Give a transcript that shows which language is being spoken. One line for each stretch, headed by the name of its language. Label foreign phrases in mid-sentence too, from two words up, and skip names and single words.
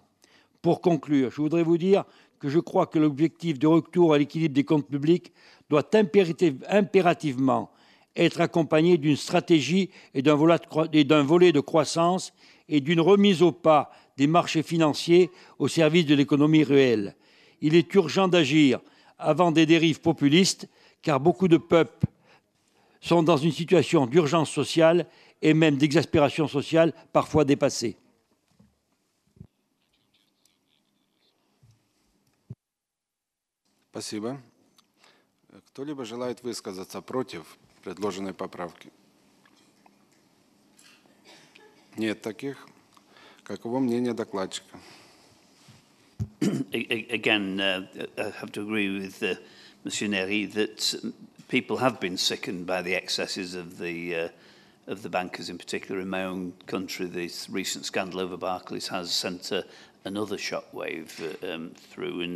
French: Pour conclure, je voudrais vous dire que je crois que l'objectif de retour à l'équilibre des comptes publics doit impérativement être accompagné d'une stratégie et d'un volet de croissance et d'une remise au pas des marchés financiers au service de l'économie réelle. Il est urgent d'agir avant des dérives populistes, car beaucoup de peuples sont dans une situation d'urgence sociale et même d'exaspération sociale parfois dépassée.
Russian: Спасибо. Кто-либо желает высказаться против предложенной поправки? Нет таких. Каково мнение докладчика?
English: Again, I have to agree with Monsieur Neri that people have been sickened by the excesses of the the bankers in particular. In my own country, this recent scandal over Barclays has sent another shockwave through, and